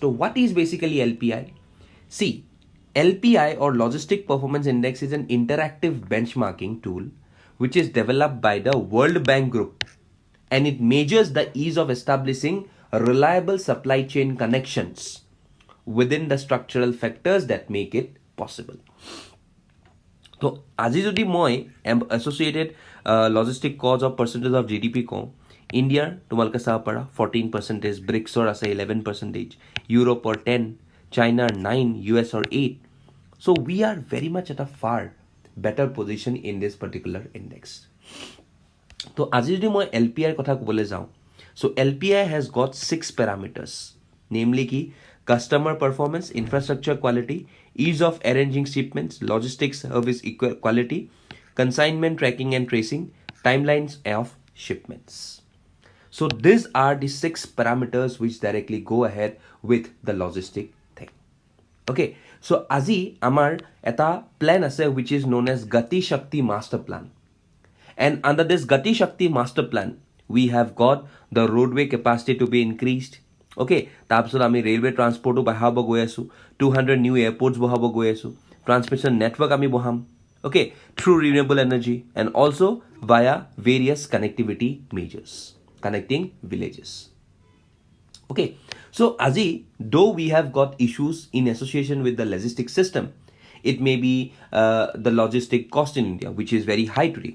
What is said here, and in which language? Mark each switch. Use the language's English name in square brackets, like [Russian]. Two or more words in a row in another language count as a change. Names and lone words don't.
[English] So, what is basically LPI? See, LPI or Logistic Performance Index is an interactive benchmarking tool which is developed by the World Bank Group, and it measures the ease of establishing reliable supply chain connections within the structural factors that make it possible. So, [Assamese] আজি যদি মই [English] associated logistic cause of percentage of GDP [Assamese] কওঁ, India তোমালোকে চাব পাৰা 14%, BRICS আছে 11%, Europe or 10, China 9, US or 8. [English] So we are very much at a far better position in this particular index. [Assamese] So আজি যদি মই LPI কথা ক'বলৈ যাওঁ, [English] so LPI has got 6 parameters, namely ki customer performance, infrastructure quality, ease of arranging shipments, logistics service quality, consignment tracking and tracing, timelines of shipments. So these are the 6 parameters which directly go ahead with the logistic thing. Okay, so [Assamese] আজি আমাৰ এটা plan আছে [English] which is known as Gati Shakti Master Plan. And under this Gati Shakti Master Plan, we have got the roadway capacity to be increased. [Assamese] Okay, তাৰপিছত আমি [English] railway transportও [Assamese] বঢ়াব গৈ আছো, 200 [English] new airports [Assamese] বঢ়াব গৈ আছো, [English] transmission network [Assamese] আমি বঢ়াম, [English] okay, through renewable energy and also via various connectivity measures connecting villages. Okay, so aji, though we have got issues in association with the logistic system, it may be the logistic cost in India, which is very high today.